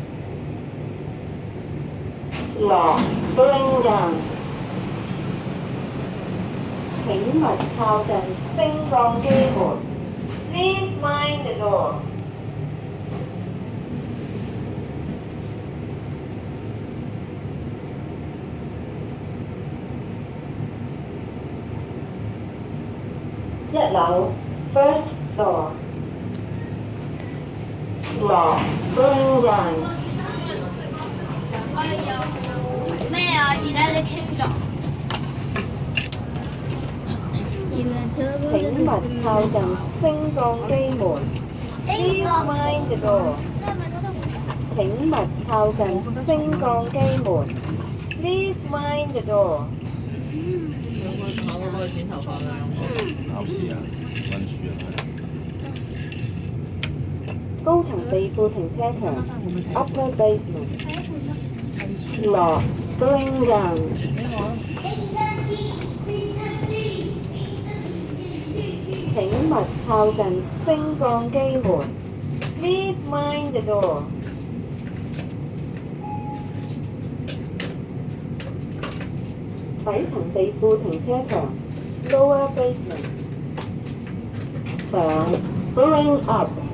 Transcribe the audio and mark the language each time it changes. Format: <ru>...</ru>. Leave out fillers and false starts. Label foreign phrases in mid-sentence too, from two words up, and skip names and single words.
<en>落 bring down。</en> <yue>請勿靠近升降機門。</yue> <en>Please mind the door。</en> <yue>1樓</yue> <en>first floor。落 bring down。</en> <yue>我有咩啊？而家你傾咗。請勿靠近升降機門。</yue> <en>Please mind the door。</en> <yue>請勿靠近升降機門。</yue> <en>Please mind the door。</en> <yue>兩個炒嗰個剪頭髮兩個。考試啊，溫書啊，高層地庫停車場</yue> <en>Upper Basement。落 bring down。</en> <yue>請勿靠近升降機門。</yue> <en>Please mind the door。</en> <yue>底層地庫停車場</yue> <en>Lower Basement。上 bring up。</en>